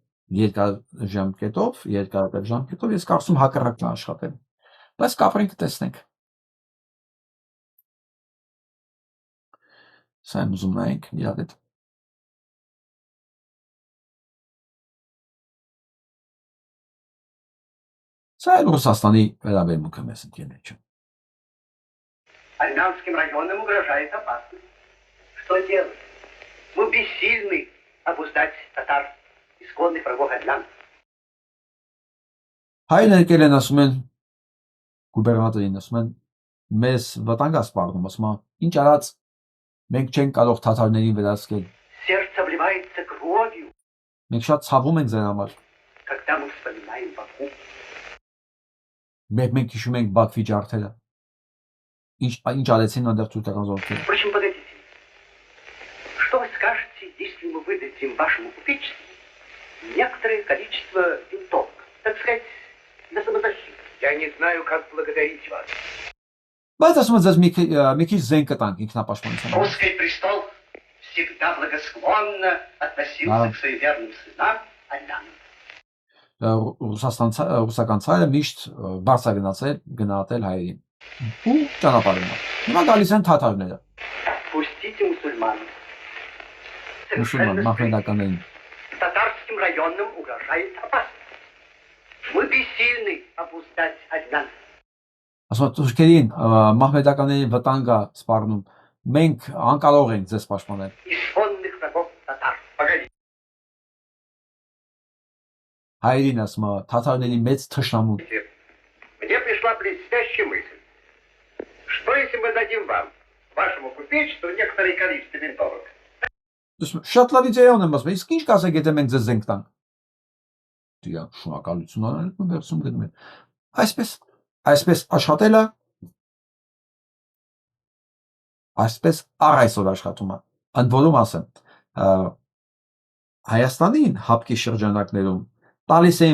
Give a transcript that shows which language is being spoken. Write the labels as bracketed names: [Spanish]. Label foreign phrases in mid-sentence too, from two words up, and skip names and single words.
[Armenian] երկար ժամկետով ես կարծում հակառակն աշխատել։ Բայց կապրենք տեսնենք։ Սա եմ ուզում նայենք իրար հետ։ Սա էլ Ռուսաստանի վերաբերմունքը մեզ ընկերներ։ [Russian] Армянским районам угрожает опасность. Что делать? Мы бессильны обуздать татар, исконных врагов армян. [Armenian] Հայրն եկել են ասում են, գուբերնատորին ասում են, մեզ վտանգ է սպառնում, ասում է, ինչ արած, մենք չենք կարող թաթարներին վերահսկել։ [Russian] Сердце обливается кровью, [Armenian] Մենք շատ ցավում ենք ձեր համար։ [Russian] когда мы вспоминаем Баку. [Armenian] Մենք հիշում ենք Բաքվի ջարդերը։ Ինչ արեցին այնտեղ թուրքական զորքերը։ [Russian] Впрочем, погодите. Что вы скажете, если мы выдадим вашему купечеству некоторое количество винтовок, так сказать, для самозащиты? Я не знаю, как благодарить вас. [Armenian] Բայց ասում եմ, ձեզ մի քիչ զենք կտանք ինքնապաշտպանության։ [Russian] Русский престол всегда благосклонно относился к суеверным сынам армян. [Armenian] Ռուսական ցարը միշտ բարձ է գնահատել հայերին։ Ու ճանապարհում է։ Հիմա գալիս են թաթարները։ [Russian] Пустите мусульман. [Armenian] Մուսուլման մահմեդականներին։ [Russian] Татарским районам угрожает опасность. Мы бессильны обуздать армян. [Armenian] Ասում եմ, թուրքերին մահմեդականներին վտանգ է սպառնում։ Մենք անկարող ենք ձեզ պաշտպանել։ [Russian] Исконных врагов татар. Погоди. [Armenian] Հայերին ասում է, թաթարների մեծ թշնամու։ [Russian] Мне пришла блестящая мысль. Что если мы дадим вам, вашему купечеству, некоторое количество винтовок? [Armenian] Շատ լավ իդեա եմ ասում, իսկ ինչ կասեք, եթե մենք ձեզ զենք տանք։ Դիա շնորհակալություն արել ու վերցում գնում են։ Այսպես աշխատելը այսպես առայսօր աշխատում է։ Ընդ որում ասեմ, Հայաստանին հապկի շրջանակներում տալիս էին